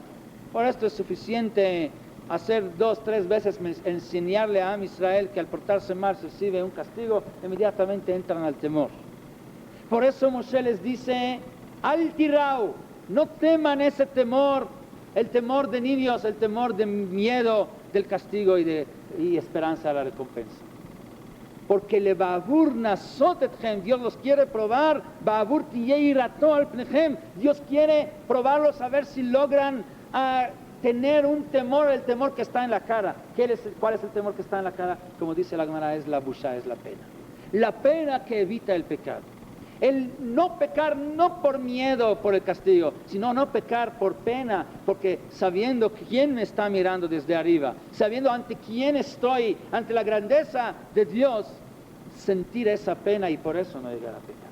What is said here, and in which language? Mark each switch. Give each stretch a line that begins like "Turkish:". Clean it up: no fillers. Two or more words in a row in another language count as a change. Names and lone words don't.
Spanish: Por esto es suficiente hacer 2, 3 veces, enseñarle a Am Israel que al portarse mal se recibe un castigo, inmediatamente entran al temor. Por eso Moshe les dice,
Hebrew: אל תיראו,
Spanish: no teman ese temor, el temor de niños, el temor de miedo del castigo y esperanza a la recompensa.
Hebrew: Porque לבעבור נסות אתכם,
Spanish: Dios los quiere probar,
Hebrew: בעבור תהיה יראתו על פניכם,
Spanish: Dios quiere probarlos a ver si logran tener un temor, el temor que está en la cara. ¿Cuál es el temor que está en la cara? Como dice la Gemara, es la busha, es la pena. La pena que evita el pecado. El no pecar no por miedo, por el castigo, sino no pecar por pena, porque sabiendo quién me está mirando desde arriba, sabiendo ante quién estoy, ante la grandeza de Dios, sentir esa pena y por eso no llegar a pecar.